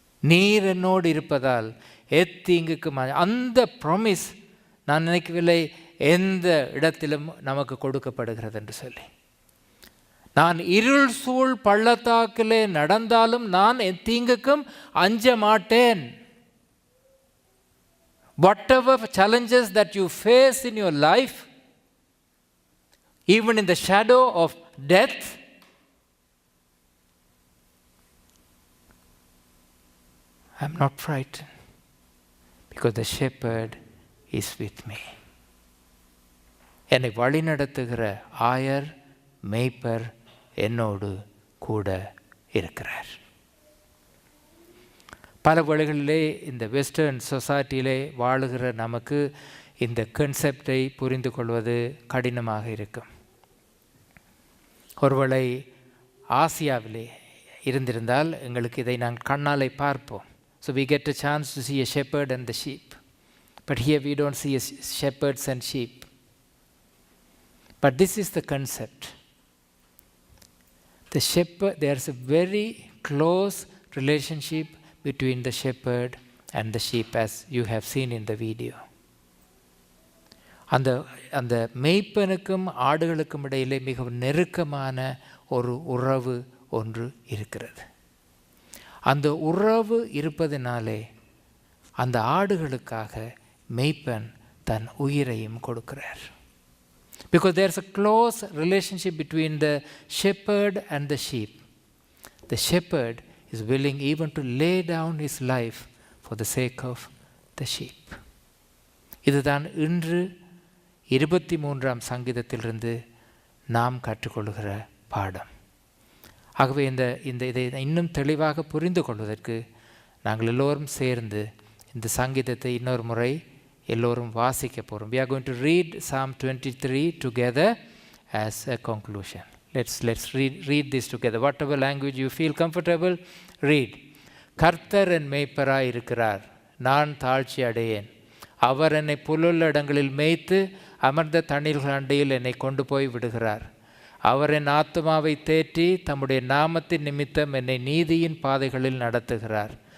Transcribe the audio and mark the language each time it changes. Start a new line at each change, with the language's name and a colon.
Tamil: நீர் என்னோடு இருப்பதால் எத்தீங்குக்கும், அந்த ப்ராமிஸ் நான் நினைக்கவில்லை எந்த இடத்திலும் நமக்கு கொடுக்கப்படுகிறது என்று சொல்லி. நான் இருள் சூழ் பள்ளத்தாக்கிலே நடந்தாலும் நான் எத்தீங்குக்கும் அஞ்ச மாட்டேன்.
English: Whatever challenges that you face in your life, even in the shadow of death, I'm not frightened because the shepherd is with me.
Tamil: என்னை வழிநடத்துகிற ஆயர், மேய்ப்பர் என்னோடு கூட இருக்கிறார். பல வழிகளிலே இந்த வெஸ்டர்ன் சொசைட்டியிலே வாழுகிற நமக்கு இந்த கன்செப்டை புரிந்து கொள்வது கடினமாக இருக்கும். ஒருவேளை ஆசியாவிலே இருந்திருந்தால் எங்களுக்கு இதை நாங்கள் கண்ணாலை பார்ப்போம்.
English: So we get a chance to see a shepherd and the sheep. But here we don't see shepherds and sheep. But this is the concept. The shepherd, there's a very close relationship between the shepherd and the sheep, as you have seen in the video.
Tamil: அந்த மேய்ப்பனுக்கும் ஆடுகளுக்கும் இடையிலே மிகவும் நெருக்கமான ஒரு உறவு ஒன்று இருக்கிறது. அந்த உறவு இருப்பதினாலே அந்த ஆடுகளுக்காக மேய்ப்பன் தன் உயிரையும் கொடுக்கிறார்.
English: Because there's a close relationship between the shepherd and the sheep. The shepherd is willing even to lay down his life for the sake of the sheep.
Tamil: இதுதான் இன்று 23ஆம் சங்கீதத்திலிருந்து நாம் கற்றுக்கொள்கிற பாடம். ஆகவே இதை இன்னும் தெளிவாக புரிந்து கொள்வதற்கு நாங்கள் எல்லோரும் சேர்ந்து இந்த சங்கீதத்தை இன்னொரு முறை எல்லோரும் வாசிக்க போகிறோம்.
English: We are going to read Psalm 23 together as a conclusion. Let's read this together. Whatever language you feel comfortable, read.
Tamil: கர்த்தர் என் மேய்ப்பராய் இருக்கிறார், நான் தாழ்ச்சி அடையேன். அவர் என்னை புல்லுள்ள இடங்களில் மேய்த்து அமர்ந்த தண்ணீர்கள் அண்டையில் என்னை கொண்டு போய் விடுகிறார். அவர் என் ஆத்துமாவை தேற்றி தம்முடைய நாமத்தின் நிமித்தம் என்னை நீதியின் பாதைகளில் நடத்துகிறார்.